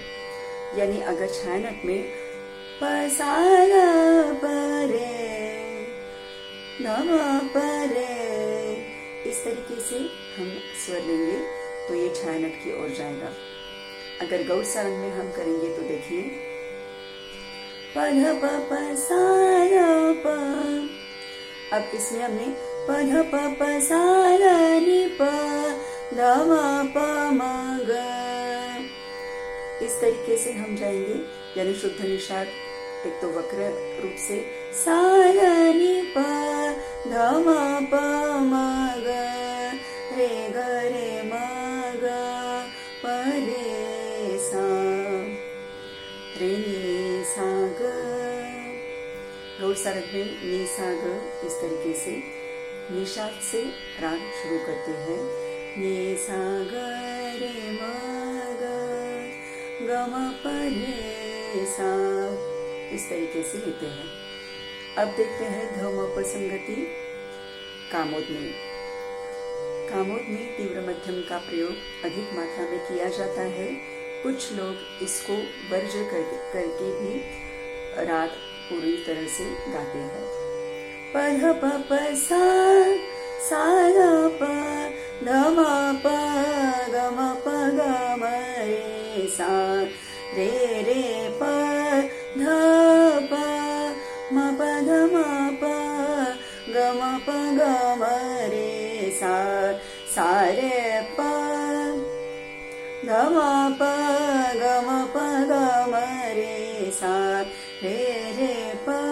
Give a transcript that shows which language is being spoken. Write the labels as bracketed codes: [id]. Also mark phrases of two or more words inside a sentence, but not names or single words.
[hi] यानी अगर छायानट में प सा र प रे ध म प रे, इस तरीके से हम स्वर लेंगे तो ये छायानट की ओर जाएगा। अगर गौर सारंग में हम करेंगे तो देखिए, पध प प सा र प। अब इसमें हमने पध प प सा र नि प ध म प म ग, इस तरीके से हम जाएंगे, यानी शुद्ध निषाद एक तो वक्र रूप से सा र नि प ध म प म ग रे ग रे म ग प रे सा रे नि सा ग। गौर सारंग में नि सा ग इस तरीके से निषाद से राग शुरू करते हैं। नि सा ग रे म ग ग म प रे सा, इस तरीके से लेते हैं। अब देखते हैं ध म प संगति कामोद में। कामोद में तीव्र मध्यम का प्रयोग अधिक मात्रा में किया जाता है। कुछ लोग इसको वर्ज करके भी राग पूरी तरह से गाते हैं। पध प प सा सा र प ध म प ग म प ग म रे सा रे रे प ध प म प ध म प ग म प ग म रे सा सा रे प ध म प ग म प ग म रे सा रे रे प।